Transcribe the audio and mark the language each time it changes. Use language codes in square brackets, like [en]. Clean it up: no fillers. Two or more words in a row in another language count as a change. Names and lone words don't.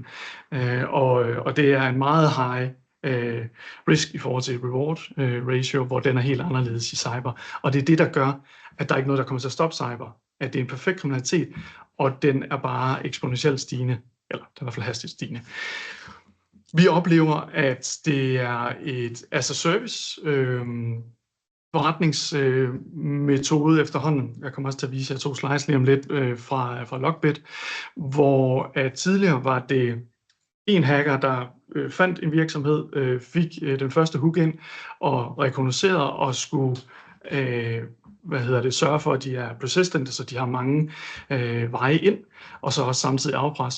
[da] Og det er en meget [en] high risk [da] i forhold til [en] reward ratio, [da] hvor den er helt anderledes i cyber. Og det er det, der gør, at der er ikke noget, der kommer til at stoppe cyber. At det er en perfekt kriminalitet, og den er bare eksponentielt stigende, eller den er i hvert fald hastigt stigende. Vi oplever, at det er et [en] as a service [da] forretningsmetode efterhånden. Jeg kommer også til at vise jer 2 slides lige om lidt fra Lockbit, hvor at tidligere var det en hacker, der fandt en virksomhed, fik den første hook ind og rekognoserede og skulle sørge for, at de er persistent, så de har mange veje ind, og så også samtidig afpres.